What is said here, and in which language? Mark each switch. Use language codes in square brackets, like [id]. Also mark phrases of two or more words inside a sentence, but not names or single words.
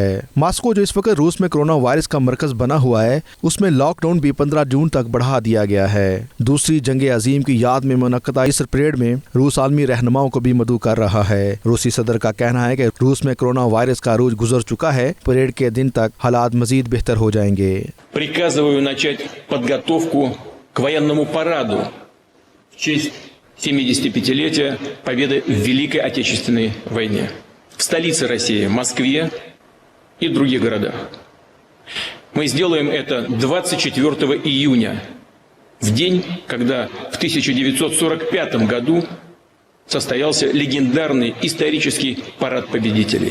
[ur] ماسکو جو اس وقت روس میں کورونا وائرس کا مرکز بنا ہوا ہے، اس میں لاک ڈاؤن بھی 15 جون تک بڑھا دیا گیا ہے. دوسری جنگ عظیم کی یاد میں منعقدہ اس پریڈ میں روس عالمی رہنماؤں کو بھی مدعو کر رہا ہے. روسی صدر کا کہنا ہے کہ روس میں کورونا وائرس کا عروج گزر چکا ہے، پریڈ کے دن تک حالات مزید بہتر ہو جائیں گے. [ru] Приказываю начать подготовку к военному параду в честь 75-летия победы в Великой Отечественной войне в столице России, Москве и других городах. Мы сделаем это 24 июня, в день, когда в 1945 году состоялся легендарный исторический парад победителей.